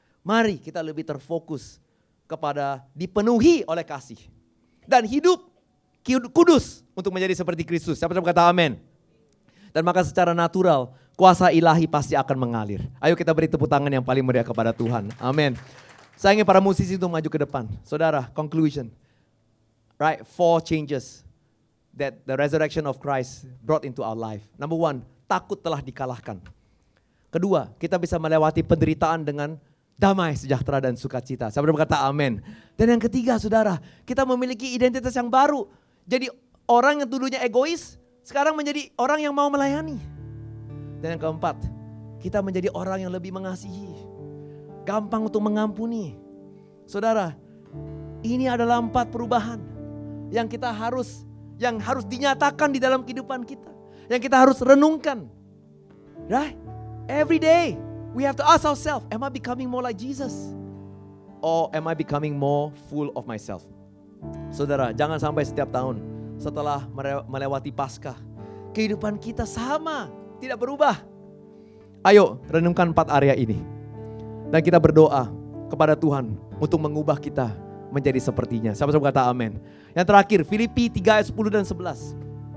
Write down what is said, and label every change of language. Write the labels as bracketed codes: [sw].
[id] Mari kita lebih terfokus kepada dipenuhi oleh kasih. Dan hidup kudus untuk menjadi seperti Kristus. Siapa yang kata amin? Dan maka secara natural kuasa ilahi pasti akan mengalir. Ayo kita beri tepuk tangan yang paling meriah kepada Tuhan. Amin. Saya ingin para musisi untuk maju ke depan. Saudara, conclusion. [en] Right, 4 changes that the resurrection of Christ brought into our life. Number 1, [id] takut telah dikalahkan. Kedua, kita bisa melewati penderitaan dengan damai, sejahtera dan sukacita. Siapa yang berkata amin. Dan yang ketiga saudara, kita memiliki identitas yang baru. Jadi orang yang dulunya egois, sekarang menjadi orang yang mau melayani. Dan yang keempat, kita menjadi orang yang lebih mengasihi. Gampang untuk mengampuni. Saudara, ini adalah 4 perubahan yang harus dinyatakan di dalam kehidupan kita. Yang kita harus renungkan. [en] Right? Every day we have to ask ourselves, am I becoming more like Jesus? Or am I becoming more full of myself? [id] Saudara, jangan sampai setiap tahun setelah melewati Paskah, kehidupan kita sama, tidak berubah. Ayo renungkan 4 area ini. Dan kita berdoa kepada Tuhan untuk mengubah kita menjadi sepertinya. Sama-sama kata amin. Yang terakhir, Filipi 3 ayat 10 dan 11.